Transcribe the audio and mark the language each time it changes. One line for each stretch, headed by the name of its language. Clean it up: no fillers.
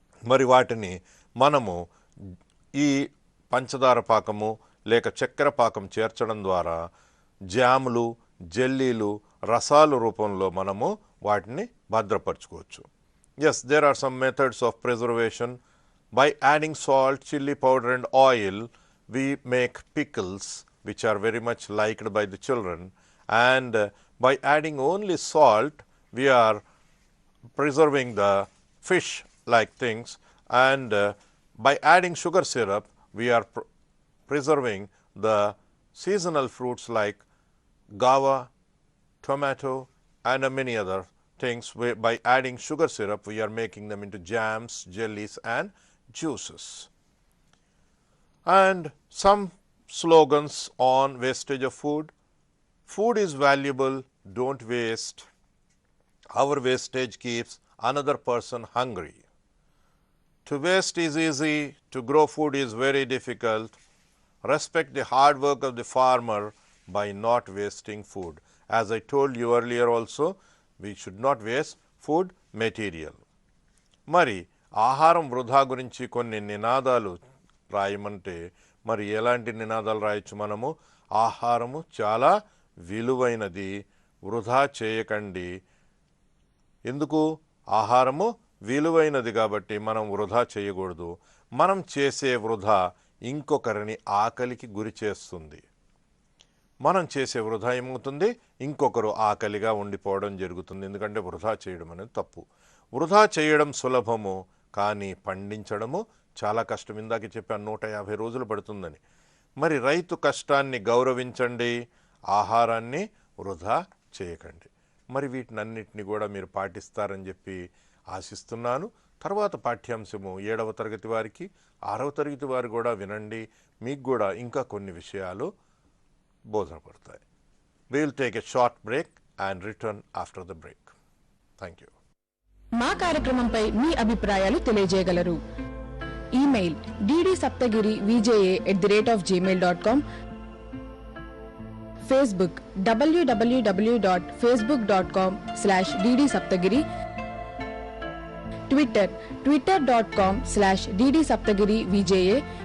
Telugu: మరి వాటిని మనము ఈ పంచదార పాకము లేక చక్కెర పాకం చేర్చడం ద్వారా జాములు, జెల్లీలు, రసాలు రూపంలో మనము వాటిని భద్రపరచుకోవచ్చు.
English: Yes, there are some methods of preservation. By adding salt, chilli powder and oil we make pickles which are very much liked by the children, and by adding only salt we are preserving the fish like things, and by adding sugar syrup we are preserving the seasonal fruits like guava, tomato, and many other things. By adding sugar syrup we are making them into jams, jellies and juices. And some slogans on wastage of food. Food is valuable, don't waste. Our wastage keeps another person hungry. To waste is easy, to grow food is very difficult. respect the hard work of the farmer by not wasting food. As I told you earlier also, we should not waste food material.
Telugu: మరి ఆహారం వృధా గురించి కొన్ని నినాదాలు రాయమంటే మరి ఎలాంటి నినాదాలు రాయొచ్చు మనము? ఆహారము చాలా విలువైనది, వృధా చేయకండి. ఎందుకు? ఆహారము విలువైనది కాబట్టి మనం వృధా చేయకూడదు. మనం చేసే వృధా ఇంకొకరిని ఆకలికి గురి చేస్తుంది. మనం చేసే వృధా ఏమవుతుంది? ఇంకొకరు ఆకలిగా ఉండిపోవడం జరుగుతుంది. ఎందుకంటే వృధా చేయడం అనేది తప్పు. వృధా చేయడం సులభము, కానీ పండించడము చాలా కష్టం. ఇందాక చెప్పాను 150 రోజులు పడుతుందని. మరి రైతు కష్టాన్ని గౌరవించండి, ఆహారాన్ని వృధా చేయకండి. మరి వీటినన్నిటిని కూడా మీరు పాటిస్తారని చెప్పి ఆశిస్తున్నాను. తర్వాత పాఠ్యాంశము 7వ తరగతి వారికి, 6వ తరగతి వారు కూడా వినండి. మీకు కూడా ఇంకా కొన్ని విషయాలు బోధపడతాయి.
English: We will take a short break and return after the break. Thank you.
Telugu: మా కార్యక్రమంపై మీ అభిప్రాయాలు తెలియజేయగలరు. Email ddSaptagiri@gmail.com, Facebook www.facebook.com/ddsaptagiri, Twitter twitter.com/ddsaptagiri-VJA,